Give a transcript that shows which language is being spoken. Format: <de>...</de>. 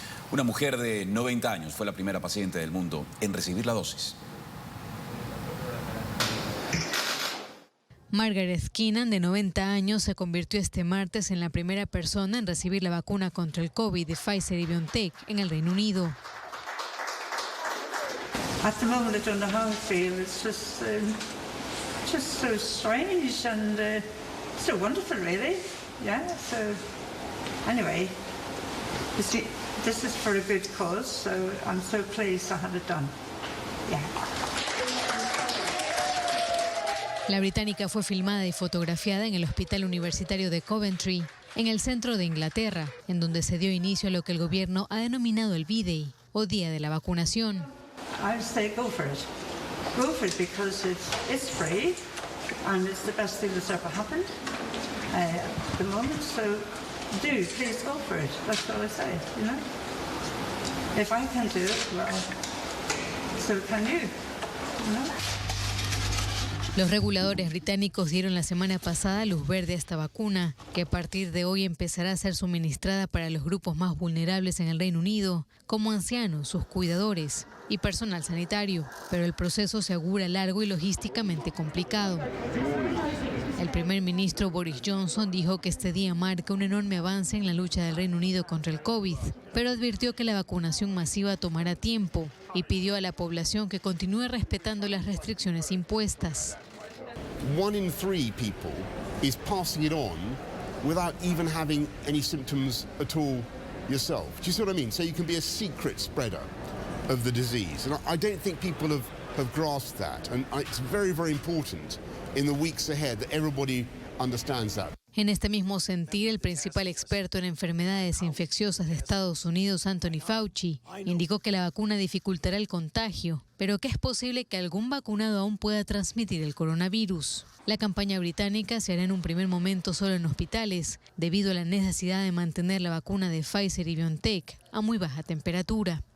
<es>Una mujer de 90 años fue la primera paciente del mundo en recibir la dosis. Margaret Keenan, de 90 años, se convirtió este martes en la primera persona en recibir la vacuna contra el COVID de Pfizer y BioNTech en el Reino Unido.</es> <en>At the moment, I don't know how I feel. It's just so strange and so wonderful, really. Yeah. So anyway, you see, this is for a good cause, so I'm so pleased to have it done. Yeah.</en> <es>La británica fue filmada y fotografiada en el Hospital Universitario de Coventry, en el centro de Inglaterra, en donde se dio inicio a lo que el gobierno ha denominado el V-Day, o Día de la Vacunación.</es> <en>I would say go for it. Go for it because it's free and it's the best thing that's ever happened at the moment. So please go for it. That's all I say, you know. If I can do it, well, so can you, you know.</en> <es>Los reguladores británicos dieron la semana pasada luz verde a esta vacuna, que a partir de hoy empezará a ser suministrada para los grupos más vulnerables en el Reino Unido, como ancianos, sus cuidadores y personal sanitario, pero el proceso se augura largo y logísticamente complicado. El primer ministro Boris Johnson dijo que este día marca un enorme avance en la lucha del Reino Unido contra el COVID, pero advirtió que la vacunación masiva tomará tiempo y pidió a la población que continúe respetando las restricciones impuestas.</es> <en>1 in 3 people is passing it on without even having any symptoms at all yourself. Do you see what I mean? So you can be a secret spreader of the disease. And I don't think people have grasped that. And it's very, very important in the weeks ahead that everybody understands that.</en> <es>En este mismo sentir, el principal experto en enfermedades infecciosas de Estados Unidos, Anthony Fauci, indicó que la vacuna dificultará el contagio, pero que es posible que algún vacunado aún pueda transmitir el coronavirus. La campaña británica se hará en un primer momento solo en hospitales, debido a la necesidad de mantener la vacuna de Pfizer y BioNTech a muy baja temperatura.</es>